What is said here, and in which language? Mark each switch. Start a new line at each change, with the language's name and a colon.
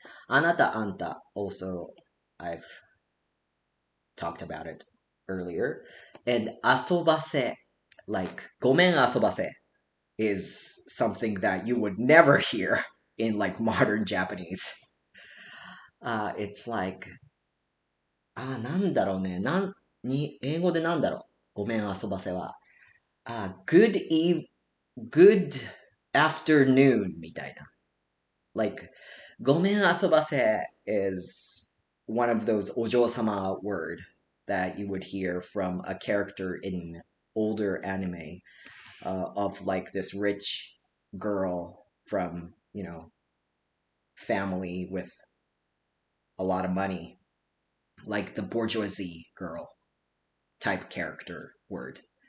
English: Anata anta also, I've talked about it earlier. And asobase, like gomen asobase, is something that you would never hear in like modern Japanese. It's like
Japanese: なんだろうね。英語でなんだろう。ごめん、遊ばせは。
English: good afternoon
Japanese: みたいな。
English: Like, ごめん遊ばせ is one of those お嬢様 word that you would hear from a character in older anime of like this rich girl from, family with a lot of money, like the bourgeoisie girl type character word.